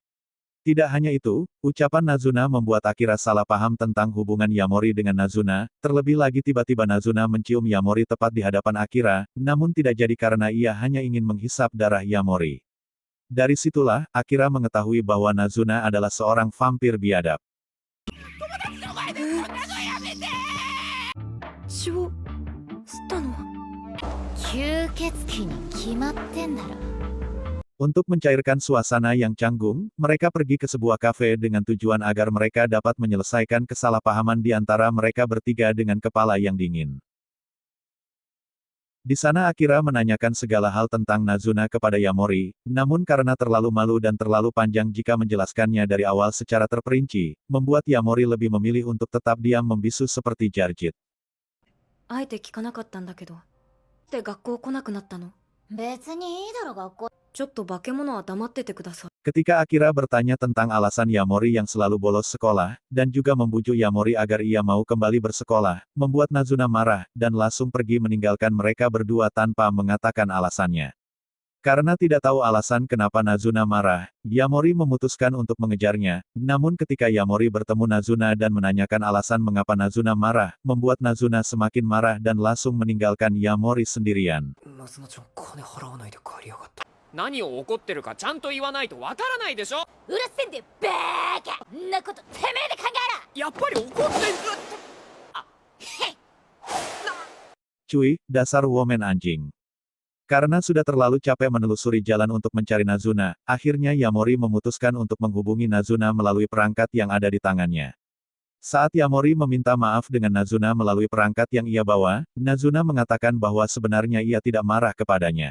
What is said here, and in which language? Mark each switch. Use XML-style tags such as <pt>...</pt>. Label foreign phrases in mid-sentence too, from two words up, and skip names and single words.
<id>Tidak hanya itu, ucapan Nazuna membuat Akira salah paham tentang hubungan Yamori dengan Nazuna, terlebih lagi tiba-tiba Nazuna mencium Yamori tepat di hadapan Akira, namun tidak jadi karena ia hanya ingin menghisap darah Yamori. Dari situlah, Akira mengetahui bahwa Nazuna adalah seorang vampir biadab.</id> <ja>血を吸ったのは？吸血鬼に決まってんだろ。</ja> <id>Untuk mencairkan suasana yang canggung, mereka pergi ke sebuah kafe dengan tujuan agar mereka dapat menyelesaikan kesalahpahaman di antara mereka bertiga dengan kepala yang dingin. Di sana Akira menanyakan segala hal tentang Nazuna kepada Yamori, namun karena terlalu malu dan terlalu panjang jika menjelaskannya dari awal secara terperinci, membuat Yamori lebih memilih untuk tetap diam membisu seperti Jarjit.</id> <ja>あえて聞かなかったんだけど。で学校来なくなったの？別にいいだろ学校。ちょっと化け物は黙っててください。</ja> <id>Ketika Akira bertanya tentang alasan Yamori yang selalu bolos sekolah, dan juga membujuk Yamori agar ia mau kembali bersekolah, membuat Nazuna marah, dan langsung pergi meninggalkan mereka berdua tanpa mengatakan alasannya. Karena tidak tahu alasan kenapa Nazuna marah, Yamori memutuskan untuk mengejarnya, namun ketika Yamori bertemu Nazuna dan menanyakan alasan mengapa Nazuna marah, membuat Nazuna semakin marah dan langsung meninggalkan Yamori sendirian.</id> <ja>ナズナちゃん金払わないで帰りやがった。何を怒ってるかちゃんと言わないとわからないでしょ。うるせんでバーカ。んなことてめえで考えろ。やっぱり怒ってんあ、</ja> <id>Cuy, dasar woman anjing. Karena sudah terlalu capek menelusuri jalan untuk mencari Nazuna, akhirnya Yamori memutuskan untuk menghubungi Nazuna melalui perangkat yang ada di tangannya. Saat Yamori meminta maaf dengan Nazuna melalui perangkat yang ia bawa, Nazuna mengatakan bahwa sebenarnya ia tidak marah kepadanya.</id>